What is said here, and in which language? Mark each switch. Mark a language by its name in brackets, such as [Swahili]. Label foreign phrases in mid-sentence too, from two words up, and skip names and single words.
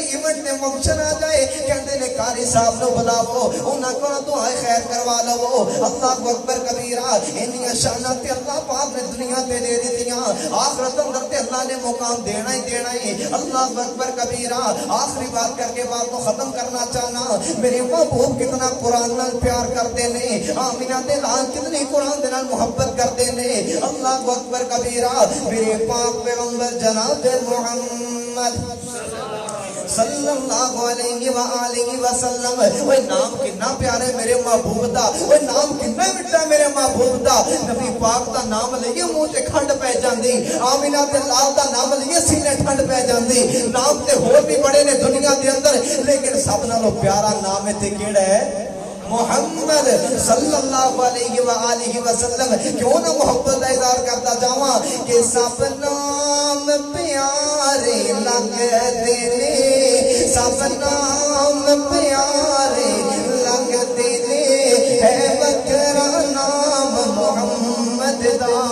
[Punjabi] ایونٹ میں فنکشن آ جائے کہندے نے قاری صاحب نوں بلاوو انہاں کو دعا خیر کروا لوو [Arabic] الله أكبر كبيرا [Punjabi] انیاں شاناں تے اللہ پاک نے دنیا تے دے دتیاں آخرت اندر تے اللہ نے مقام دینا ہی [Arabic] الله أكبر كبيرا [Punjabi] آخری بات کر کے بات کو ختم کرنا چاہنا میرے محبوب کتنا قرآن نال پیار کرتے نے آمنہ دے لال کتنی قرآن دے نال محبت کرتے نے [Arabic] الله أكبر كبيرا [Punjabi] میرے پاک پیغمبر جناب محمد [Arabic] صلى الله عليه وآله وسلم [Punjabi] اوئے نام کتنا پیارے میرے محبوب دا اوئے نام کتنا مٹھا میرے محبوب دا نبی پاک دا نام لئیے منہ تے کھنڈ پے جاندی آمنہ تے لال دا نام لئیے سینے ٹھنڈ پے جاندی نام تے ہور وی بڑے نے دنیا دے اندر لیکن سب نالوں پیارا نام ایتھے کیہڑا ہے محمد [Arabic] صلى الله عليه وآله وسلم [Punjabi] کیوں نہ محبت کا اظہار کرتا جاوا کہ سب نام پیارے لگتے نے سب نام پیارے لگتے نے ہے بکرا نام محمد دا